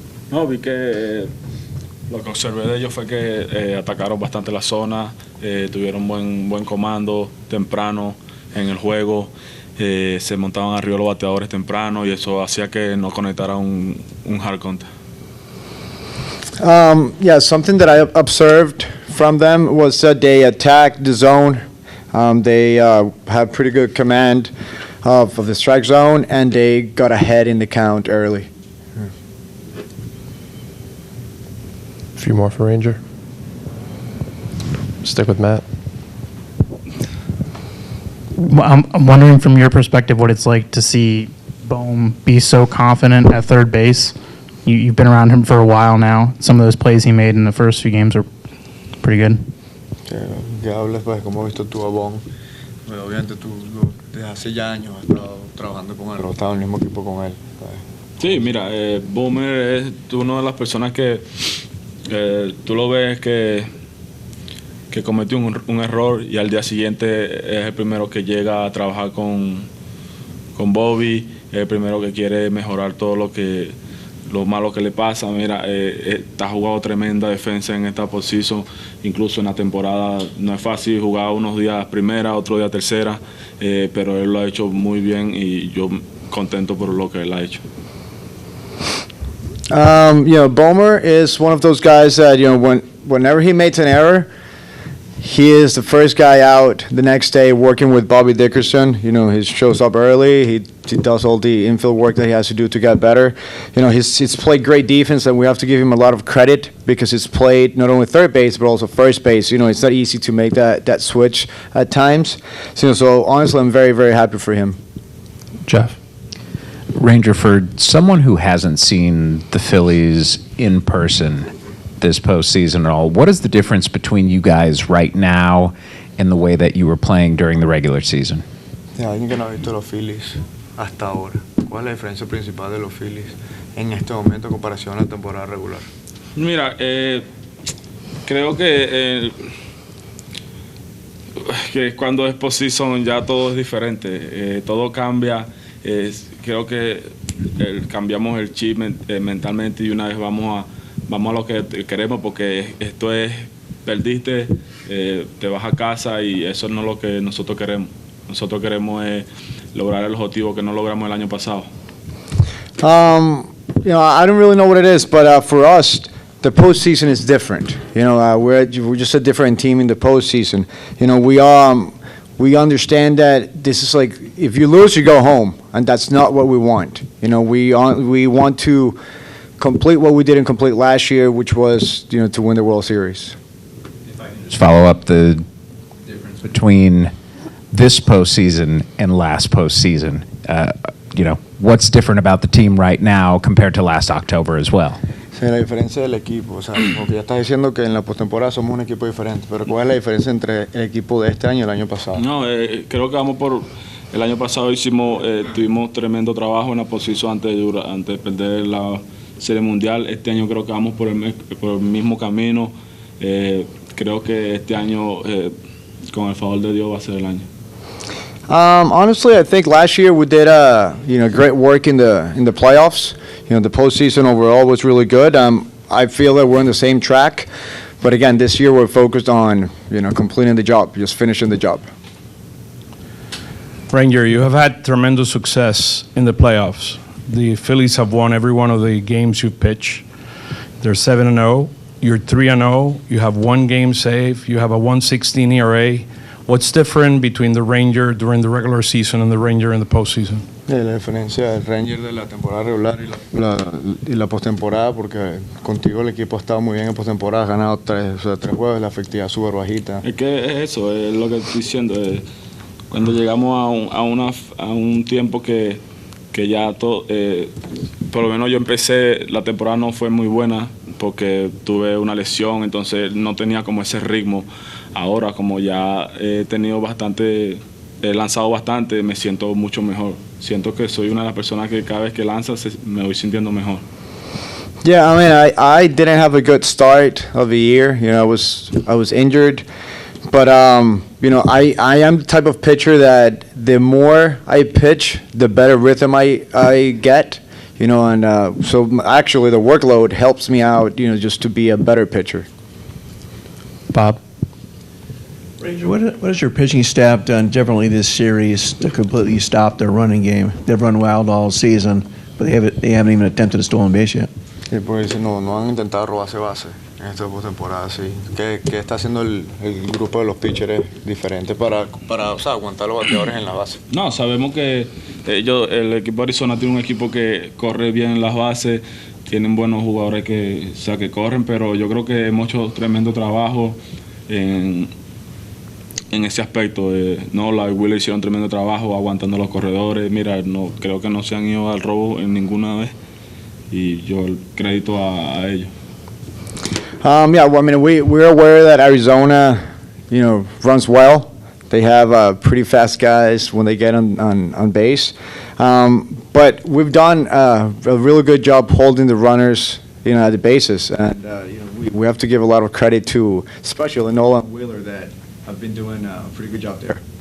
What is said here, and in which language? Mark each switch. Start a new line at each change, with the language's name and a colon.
Spanish: No, vi que lo que observé de ellos fue que atacaron bastante la zona, tuvieron buen comando temprano en el juego, se montaban arriba los bateadores temprano y eso hacía que no conectara un
English: hard contact. Yeah, something that I observed from them was that they attacked the zone. They have pretty good command of the strike zone, and they got ahead in the count early. A few more for Ranger. Stick with Matt. I'm wondering from your perspective what it's like to see Bohm be so confident at third base. You've been around him for a while now. Some of those plays he made in the first few games are pretty good.
Spanish: Que hables pues cómo has visto tú a Bohm. Obviamente tú desde hace ya años has estado trabajando con él, has estado en el mismo equipo con él. Sí, mira, Boomer es una de las personas que tú lo ves que cometió un error y al día siguiente es el primero que llega a trabajar con Bobby, es el primero que quiere mejorar todo lo malo que le pasa. Mira, está jugando tremenda defensa en esta postseason, incluso en la temporada no es fácil jugar unos días primera, otro día tercera, pero él lo ha hecho muy bien y yo contento por lo que él ha hecho.
English: Bomer is one of those guys that, whenever he makes an error, he is the first guy out the next day working with Bobby Dickerson. He shows up early. He does all the infield work that he has to do to get better. He's played great defense, and we have to give him a lot of credit because he's played not only third base but also first base. It's not easy to make that switch at times. So honestly, I'm very, very happy for him. Jeff. Ranger, for someone who hasn't seen the Phillies in person this postseason at all, what is the difference between you guys right now and the way that you were playing during the regular season?
Spanish: Alguien que no ha visto los Phillies hasta ahora. ¿Cuál es la diferencia principal de los Phillies en este momento en comparación a la temporada regular? Mira, creo que cuando es postseason ya todo es diferente, todo cambia. Creo que cambiamos el chip mentalmente y una vez vamos a lo que queremos, porque esto es, perdiste, te vas a casa y eso no es lo que nosotros queremos. Nosotros queremos lograr el objetivo que no logramos el año pasado.
English: I don't really know what it is, but for us, the postseason is different. We're just a different team in the postseason. We understand that this is like, if you lose, you go home, and that's not what we want. We want to complete what we didn't complete last year, which was, to win the World Series. If I can just follow up the difference between this postseason and last postseason, what's different about the team right now compared to last October as well?
Spanish: Sí, la diferencia del equipo, porque ya estás diciendo que en la postemporada somos un equipo diferente, pero ¿cuál es la diferencia entre el equipo de este año y el año pasado? No, creo que vamos por el año pasado tuvimos tremendo trabajo en la posición antes de perder la Serie Mundial. Este año creo que vamos por el mismo camino. Creo que este año, con el favor de Dios, va a ser el año.
English: Honestly, I think last year we did great work in the playoffs. The postseason overall was really good. I feel that we're on the same track, but again, this year we're focused on completing the job, just finishing the job. Ranger, you have had tremendous success in the playoffs. The Phillies have won every one of the games you pitch. They're 7-0. You're 3-0. You have one game save. You have a 1.16 ERA. What's different between the Ranger during the regular season and the Ranger in the postseason?
Spanish: La diferencia del Ranger de la temporada regular y la postemporada, porque contigo el equipo ha estado muy bien en postemporada, ha ganado 3 juegos, la efectividad súper bajita. Es que es eso, es lo que estoy diciendo. Cuando llegamos a un tiempo que que ya todo, por lo menos yo empecé, la temporada no fue muy buena porque tuve una lesión, entonces no tenía como ese ritmo. Ahora como ya he tenido bastante, he lanzado bastante, me siento mucho mejor. Siento que soy una de las personas que cada vez que lanza me voy sintiendo mejor.
English: Yeah, I mean, I didn't have a good start of the year. You know, I was injured, but you know, I am the type of pitcher that the more I pitch, the better rhythm I get. You know, and so actually the workload helps me out. You know, just to be a better pitcher. Bob? Ranger, what has your pitching staff done differently this series to completely stop their running game? They've run wild all season, but they haven't even attempted a stolen base yet.
Spanish: Sí, pues no han intentado robarse base en esta postemporada, sí. ¿Qué está haciendo el grupo de los pitchers diferente para o sea, aguantar los bateadores en la base? No, sabemos que el equipo de Arizona tiene un equipo que corre bien en las bases, tienen buenos jugadores que, o sea, que corren, pero yo creo que hemos hecho tremendo trabajo en ese aspecto. No, la Wheeler hicieron tremendo trabajo aguantando los corredores. Mira, no creo que no se han ido al robo en ninguna vez y yo el crédito a ellos.
English: Yeah, well, I mean, we're aware that Arizona, you know, runs well. They have pretty fast guys when they get on base. But we've done a really good job holding the runners, you know, at the bases. And, you know, we have to give a lot of credit to, especially Nola and Wheeler, that have been doing a pretty good job there.